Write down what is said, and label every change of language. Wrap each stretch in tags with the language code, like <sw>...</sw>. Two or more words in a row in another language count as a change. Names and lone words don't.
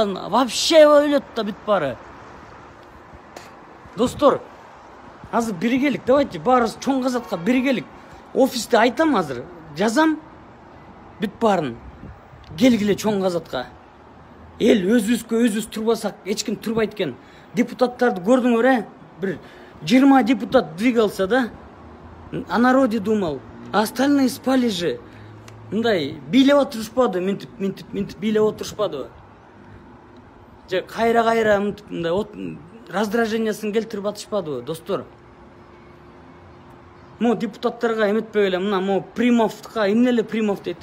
<ky>Вообще өлөт да бүт баары. Достор, азыр биргелик, давайте баарыбыз чоң казатка биргелик. Офисте айтам азыр, жазам бүт баарын. Келгиле чоң казатка. Эл өзүбүз турбасак, эч ким турбайт экен. Депутаттарды көрдүңөр, бир 20 депутат двигался, да?</ky> <ru>О народе думал. А остальные спали же.</ru> <ky>Мындай бийлеп отурушпады, минтип бийлеп отурушпады. Же кайра мындай раздражениясын келтирип атышпадыбы, достор? Мо депутаттарга эметпей эле, мына мо Примовга эмне эле Примов дейт.</ky>